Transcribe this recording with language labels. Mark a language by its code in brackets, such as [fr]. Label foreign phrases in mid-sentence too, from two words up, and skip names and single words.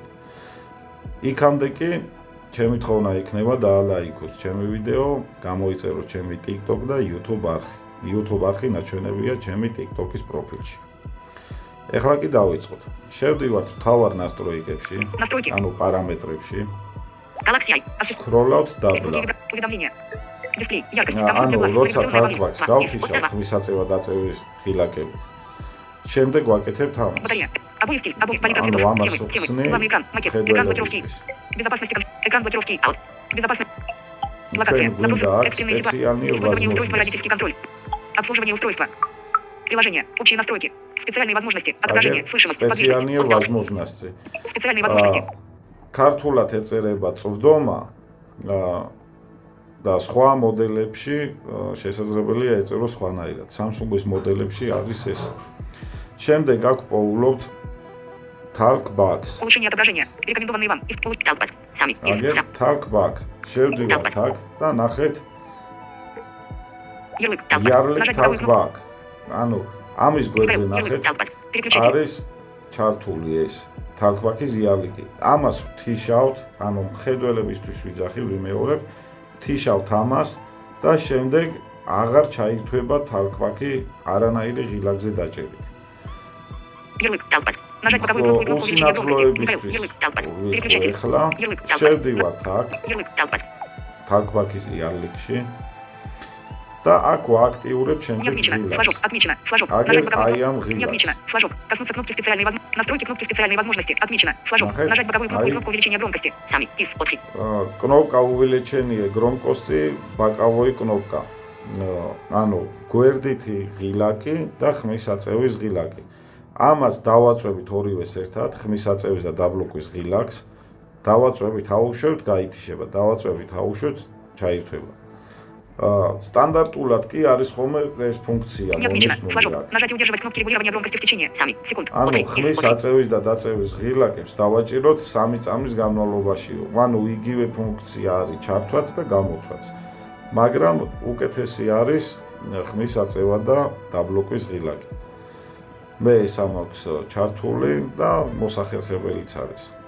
[ka] იქამდე კი ჩემი თხოვნა იქნება დაალაიქოთ ჩემი ვიდეო, გამოიწეროთ ჩემი TikTok და YouTube არხი. YouTube არხი ნაჩვენებია ჩემი TikTok-ის პროფილში. ეხლა კი დავიწყოთ. შევდივართ მთავარ ნასტროიკებში, ანუ პარამეტრებში. სკროლავთ დაბლა. [ru] Дисплей, яркость, [ka] ანუ როცა Talkback-ს გავთიშავთ ხმის აწევა-დაწევის ღილაკებით. შემდეგ ვაკეთებთ ამას. [ru] батарея, обои стиль, обои политра [ka] ანუ [ru] цветов, [ka] ამას [ru] темы, [ka] ვხსნი [ru] главный экран, макет, экран блокировки, [ka] ხედველებისთვის. [ru] безопасность, экран блокировки, out, безопасность, [ka] ჩვენ [ru] локация, запросы, [ka] გვინდა [ru] экстренные ситуации, [ka] სპეციალური [ru] использование устройства, возможности. родительский контроль, обслуживание устройства, приложение, общие настройки, специальные возможности, отображение, слышимость, подвижность, [ka] სპეციალურ [ru] подсказка, возможности. специальные возможности, [ka] ქართულად ეწერება წვდომა და სხვა მოდელებში შესაძლებელია ეწეროს სხვანაირად. Samsung-ის მოდელებში არის ეს. შემდეგ აქ პოულობთ Talkback-ს. [ru] улучшение отображения, рекомендованные вам, Talkback, сами, из [ka] აგერ Talkback. შევდივართ აქ და ნახეთ [ru] ярлык, [ka] იარლი [ru] нажать правую кнопку, Talkback. [ka] ანუ ამის გვერდზე ნახეთ [ru] переключить, [ka] არის ჩართული ეს Talkback-ის იარლიკი. ამას ვთიშავთ, ანუ მხედველებისთვის ვიძახი, ვიმეორებ, ვთიშავთ ამას და შემდეგ აღარ ჩაირთვება Talkback-ი არანაირი ღილაკზე დაჭერით. [ru] ярлык, Talkback, нажать боковую кнопку увеличения громкости, ярлык, Talkback, переключитель, [ka] ეხლა [ru] ярлык, Talkback, [ka] შევდივართ აქ [ru] ярлык, Talkback, [ka] Talkback-ის იარლიკში და აქ ვააქტიურებ [ru] не [ka] შემდეგ [ru] отмечено, флажок, [ka] ღილაკს. [ru] отмечено, флажок, [ka] Агер [ru] нажать боковую I am кнопку, не Relax. отмечено, флажок, коснуться кнопки специальные возможности, настройки кнопки специальные возможности, отмечено, флажок, Нахай, нажать боковую кнопку и ай. кнопку увеличения громкости, сами, из, отклик, кнопка увеличения громкости боковая кнопка. [ka] ანუ გვერდითი ღილაკი და ხმის აწევის ღილაკი. ამას დავაწვევით ორივეს ერთად, ხმის აწევის და დაბლოკვის ღილაკს. დავაწვევით, აუშვებთ, გაითიშება. დავაწვევით, აუშვებთ, ჩაირთვება. სტანდარტულად კი არის ხოლმე ეს ფუნქცია [ru] не отмечено, [ka] მონიშნული [ru] флажок, [ka] აქ. [ru] нажать и удерживать кнопки регулирования громкости в течение, сами, секунд, [ka] ანუ [ru] отклик, из, [ka] ხმის [ru] отклик, [ka] აწევის და დაწევის ღილაკებს დავაჭიროთ 3 წამის განმავლობაში. ანუ იგივე ფუნქცია არის ჩართვაც და გამოთვაც. მაგრამ უკეთესი არის ხმის აწევა და დაბლოკვის ღილაკი. მე ეს ამაქვს ჩართული და მოსახერხებელიც არის.